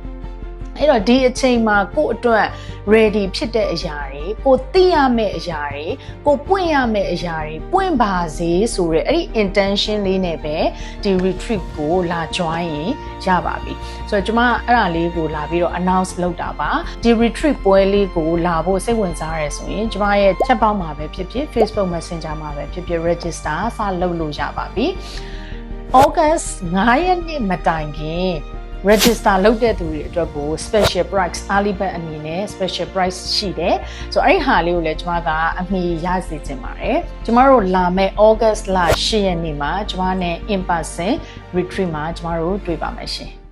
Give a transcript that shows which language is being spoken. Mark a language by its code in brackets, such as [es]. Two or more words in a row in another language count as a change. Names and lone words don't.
[my] အဲ့တော့ဒီအချိန်မှာကိုယ့်အတွက် ready ဖြစ်တဲ့အရာတွေကိုသိရမယ့်အရာတွေကိုပွင့်ရမယ့်အရာတွေပွင့်ပါစေဆိုတဲ့အဲ့ဒီ intention လေးနဲ့ပဲဒီ retreat ကိုလာ join ရင်ရပါပြီဆိုတော့ကျွန်မအဲ့ဒါလေးကိုလာပြီးတော့ announce လုပ်တာပါဒီ retreat ပွဲလေးကိုလာဖို့စိတ်ဝင်စားရဲဆိုရင်ကျွန်မရဲ့ [en] chat box [my] မှာပဲဖြစ်ဖြစ် Facebook Messenger မှာပဲဖြစ်ဖြစ် register စလုပ်လို့ရပါပြီ August 9 ရက်နေ့မတိုင်ခင် register လုပ်တဲ့သူတွေအတွက်ကို [en] special price early bird [my] အနေနဲ့ [en] special price [my] ရှိတယ်ဆိုတော့အဲ့ဒီဟာလေးကိုလည်းကျွန်မကအမီရစေချင်ပါတယ်ကျွန်မတို့လာမယ့် August လ10ရက်နေ့မှာကျွန်မနဲ့ [en] in person retreat [my] မှာကျွန်မတို့တွေ့ပါမယ်ရှင်